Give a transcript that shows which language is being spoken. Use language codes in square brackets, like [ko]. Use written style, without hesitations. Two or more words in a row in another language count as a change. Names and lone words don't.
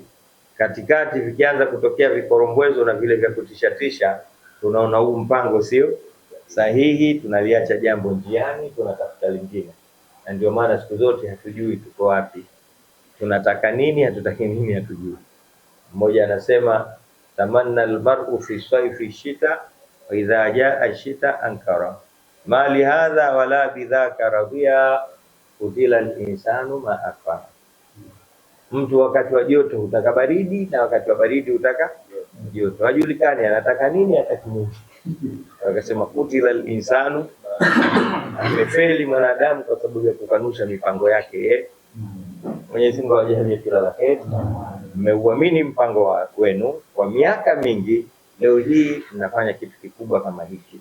[sw] Katikati vikianza kutokea vikorombwezo na vile vya kutishatisha, tunaona huu mpango sio sahihi, tunaliacha jambo njiani, tunatafuta lingine. Na ndio maana siku zote hatujui tuko wapi, tunataka nini, hatutaki nini, hatujui. Mmoja anasema, [ar] تمنى المرء في الصيف الشتاء وإذا جاء الشتاء أنكره ما لهذا ولا بذاك رضي قتل الإنسان ما أكفره. [sw] Mtu wakati wa joto hutaka baridi na wakati wa baridi hutaka joto. Hajulikani anataka nini, hataki nini. Akasema [ar] قتل الإنسان, [sw] amefeli mwanadamu kwa sababu ya kukanusha mipango yake. Mwenyezi Mungu ajalie kila la heri. Mmeuamini mpango wenu kwa miaka mingi, leo hii mnafanya kitu kikubwa kama hiki.